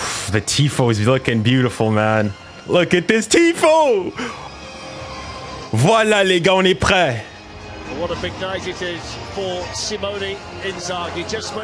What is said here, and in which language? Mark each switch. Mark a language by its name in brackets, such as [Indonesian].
[English] The tifo is looking beautiful, man. Look at this tifo! [French] Voilà, les gars, on est prêts. [English] What a big night it is for 𝙋𝙊𝘾𝘼𝙎𝙾.